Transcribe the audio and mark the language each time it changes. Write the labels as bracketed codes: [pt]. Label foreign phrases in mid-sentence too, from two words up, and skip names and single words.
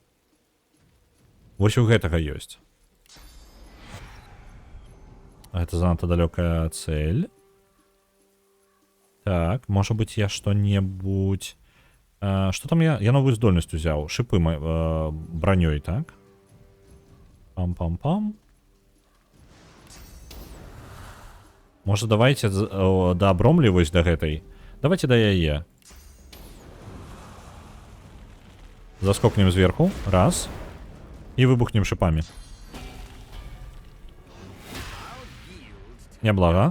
[be] Вось у гэтага ёсць. Гэта занадта далёкая цель. Так, можа быць, я што-небудзь... Што там я? Я новую здольнасць узяў. [ru] Шипы бронёй, [be] так? Пам-пам-пам. Можа, давайте да Бромлі вось да гэтай. Давайте да яе. Заскокнем зверху. Раз. І выбухнем шипамі. Няблага.